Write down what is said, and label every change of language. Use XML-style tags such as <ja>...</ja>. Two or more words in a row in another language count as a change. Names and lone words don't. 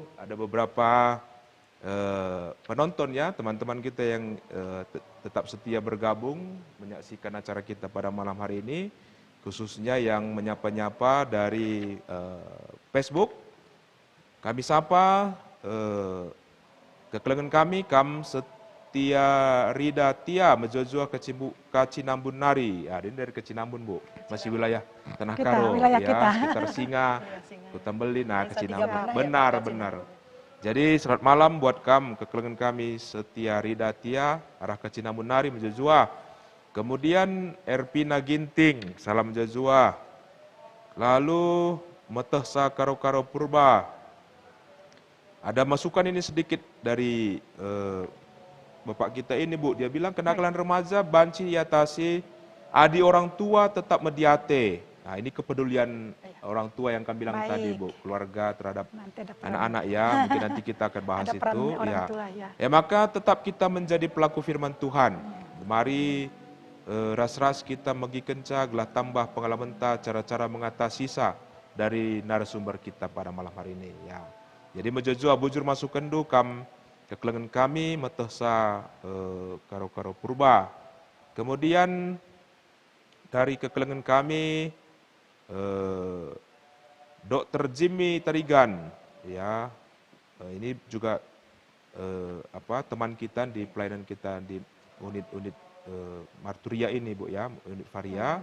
<id>Ada beberapa penonton ya, teman-teman kita yang tetap setia bergabung menyaksikan acara kita pada malam hari ini. Khususnya yang menyapa-nyapa dari Facebook.</id> <btx>Kami sapa kekelengan kami,</btx> <id>Kam Setia Rida Tia, Mejojua Kacinambun Nari. Ya, ini dari Kacinambun Bu, masih wilayah Tanah Kita, Karo, wilayah ya, kita. sekitar Singa, Kutambeli, nah Desa Kacinambun. Tiga Panah ya, Benar, Pak, benar. Jadi selamat malam buat kekelengan kami Setia Rida Tia,</id> <btx>arah Kacinambun Nari, Mejojua.</btx> <id>Kemudian Erpina Ginting, salam Jazua. Lalu Metehsa Karo-Karo Purba. Ada masukan ini sedikit dari Bapak kita ini Bu. Dia bilang kenakalan remaja</id> <btx>banci diatasi, adi</btx> <id>orang tua tetap mediate. Nah ini kepedulian orang tua yang kami bilang Baik. tadi Bu. Keluarga terhadap Nanti ada peran. anak-anak ya. Mungkin nanti kita akan bahas Ada peran itu. orang Ya. tua, ya. Ya maka tetap kita menjadi pelaku firman Tuhan.</id> <btx>Mari ras-ras kita megi kenca, gelah tambah pengalaman ta,</btx> <id>cara-cara mengatasi sisa dari narasumber kita pada malam hari ini. Ya.</id> <btx>Jadi mejojua bujur masuk kendu kam kekelengan kami metehsa karo-karo purba.</btx> <id>Kemudian dari kekelengan kami Dr. Jimmy Tarigan, ya ini juga teman kita di pelayanan kita di unit-unit Marturia ini Bu ya, unit Varia.</id>